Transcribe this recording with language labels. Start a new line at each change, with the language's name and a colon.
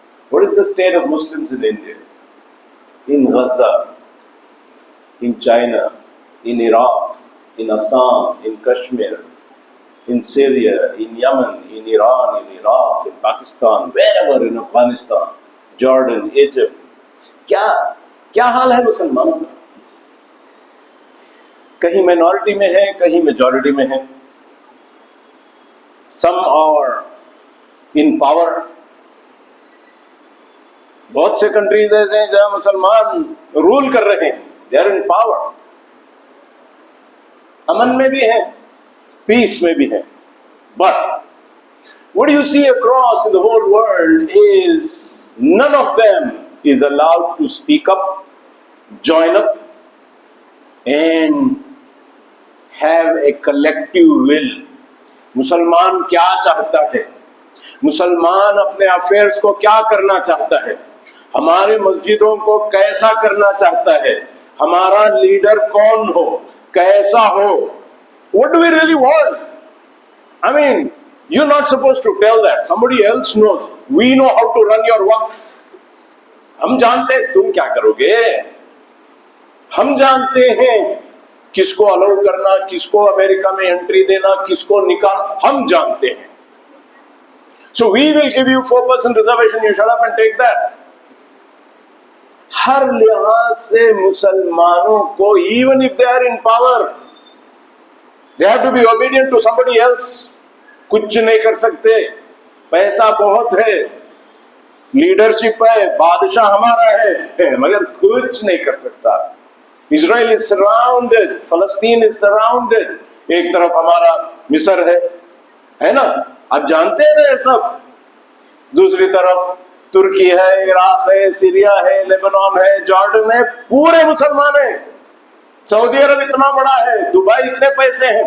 English: What is the state of Muslims in India? In Gaza, in China, in Iraq, in Assam, in Kashmir, in Syria, in Yemen, in Iran, in Iraq, in Pakistan, wherever, in Afghanistan, Jordan, Egypt.
Urdu: کیا حال ہے مسلمانوں کا؟ کہیں minority میں ہیں، کہیں majority میں ہیں.
English: Some are in power.
Urdu: بہت سے کنٹریز ایسے ہیں جہاں مسلمان رول کر رہے ہیں.
English: They are in power.
Urdu: امن میں بھی ہیں، پیس میں بھی ہیں.
English: But what you see across in the whole world is none of them is allowed to speak up, join up and have a collective will.
Urdu: مسلمان کیا چاہتا ہے؟ مسلمان اپنے افیئرس کو کیا کرنا چاہتا ہے؟ ہمارے مسجدوں کو کیسا کرنا چاہتا ہے؟ ہمارا لیڈر کون ہو؟ کیسا ہو؟
English: What do we really want? I mean, you're not supposed to tell that. Somebody else knows. We know how to run your waqf.
Urdu: ہم جانتے ہیں تم کیا کرو گے. ہم جانتے ہیں کس کو الاؤ کرنا، کس کو امریکہ میں انٹری دینا، کس کو نکال، ہم جانتے ہیں.
English: So we will give you 4% reservation. You shut up and take that.
Urdu: ہر لحاظ سے مسلمانوں کو
English: even if they are in power, they have to be obedient to somebody else.
Urdu: کچھ نہیں کر سکتے. پیسہ بہت ہے، لیڈرشپ ہے، بادشاہ ہمارا ہے، مگر کچھ نہیں کر سکتا.
English: Israel is surrounded, فلسطین is surrounded.
Urdu: ایک طرف ہمارا مصر ہے نا، آپ جانتے ہیں نا یہ سب. دوسری طرف ترکی ہے، عراق ہے، سیریا ہے، لیبنان ہے، جارڈن ہے، پورے مسلمان ہیں. سعودی عرب اتنا بڑا ہے، دبئی اتنے پیسے ہیں.